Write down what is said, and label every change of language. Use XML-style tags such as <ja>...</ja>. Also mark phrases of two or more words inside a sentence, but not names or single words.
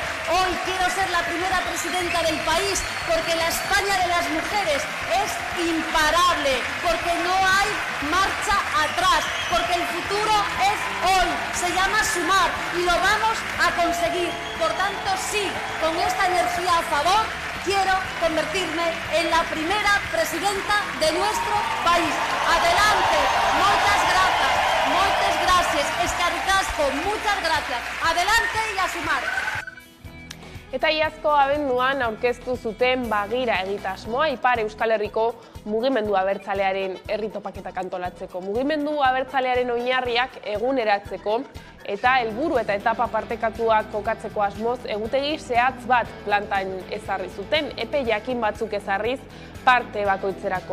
<es>Hoy quiero ser la primera presidenta del país porque la España de las mujeres es imparable, porque no hay marcha atrás, porque el futuro es hoy, se llama sumar y lo vamos a conseguir. Por tanto, sí, con esta energía a favor, quiero convertirme en la primera presidenta de nuestro país. Adelante, muchas gracias,</es> <eu>eskerrik asko,</eu> <es>muchas gracias. Adelante y a sumar.</es> <eu>Eta iazko abenduan aurkeztu zuten Bagira egitasmoa Ipar Euskal Herriko mugimendu abertzalearen herri topaketak antolatzeko. Mugimendu abertzalearen oinarriak eguneratzeko eta helburu eta etapa partekatuak kokatzeko asmoz egutegi zehatz bat plantan ezarri zuten, epe jakin batzuk ezarriz parte bakoitzerako.</eu>